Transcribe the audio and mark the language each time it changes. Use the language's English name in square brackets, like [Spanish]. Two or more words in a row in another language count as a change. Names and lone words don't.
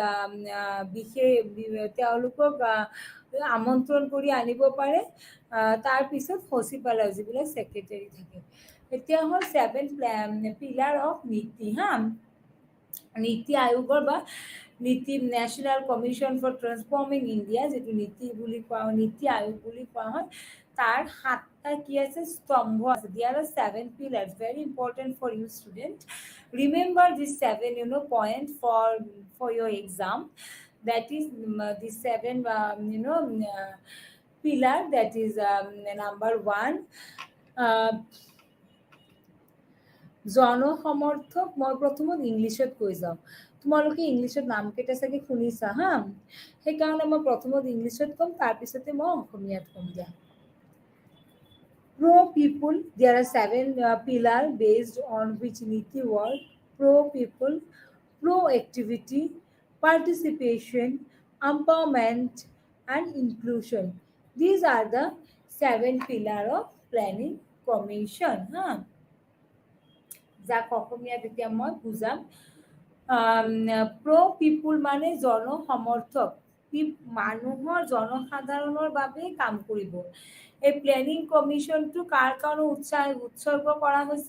[Assamese] আমন্ত্ৰণ কৰি আনিব পাৰে তাৰপিছত সচিবালয় যিবিলাক সেক্ৰেটাৰী থাকে এতিয়া হ'ল [English] 7 pillar of [Assamese] নীতি আয়োগৰ বা নেশ্যনেল কমিশ্যন ফৰ ট্ৰান্সফৰ্মিং ইণ্ডিয়া যেটো নীতি আয়োগ বুলি কোৱা হয় তাৰ 7টা কি আছে স্তম্ভ আছে [English] there are 7 pillars very important for you student remember these 7 point for your exam that is the 7 pillar that is number 1 [Assamese] জনসমৰ্থক মই প্ৰথমত ইংলিছত কৈ যাওঁ তোমালোকে ইংলিছত নামকেইটা চাগে শুনিছা সেইকাৰণে মই প্ৰথমত ইংলিছত ক'ম তাৰপিছতে মই অসমীয়াত ক'ম দিয়া [English] Pro people, there are 7 pillars based on which Niti work. Pro people, pro activity, participation, empowerment, and inclusion. These are the 7 pillars of planning commission. [Assamese] যাক অসমীয়াত এতিয়া মই বুজাম। [English] pro people [Assamese] মানে জনসমৰ্থক, মানুহৰ জনসাধাৰণৰ বাবে কাম কৰিব। এই [English] planning commission [Assamese] কাৰ কাৰণে উৎসৰ্গ কৰা হৈছে?